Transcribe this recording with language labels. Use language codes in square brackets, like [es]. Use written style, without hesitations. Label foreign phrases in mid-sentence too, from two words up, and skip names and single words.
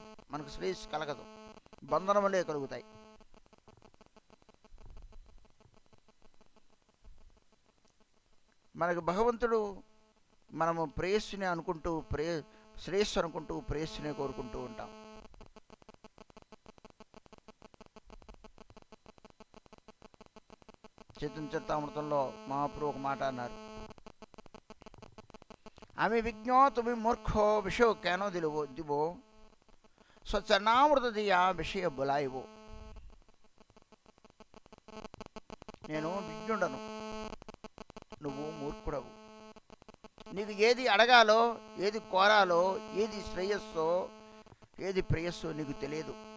[te] మనకు శ్రేయస్సు కలగదు, బంధనములే కలుగుతాయి. మనకు భగవంతుడు మనము ప్రేయస్సుని అనుకుంటూ శ్రేయస్సు అనుకుంటూ ప్రేయస్సునే కోరుకుంటూ ఉంటాం. చైతన్య చరితామృతంలో మహాప్రభు ఒక మాట అన్నారు, [bn] আমি বিজ্ঞ তুমি মূর্খ বিষয় কেন দিব স্বচরণামৃত দিয়া বিষয় ভুলাইব. [te] నేను విజ్ఞుడను, నువ్వు మూర్ఖుడవు. నీకు ఏది అడగాలో, ఏది కోరాలో, ఏది శ్రేయస్సో, ఏది ప్రేయస్సో నీకు తెలియదు.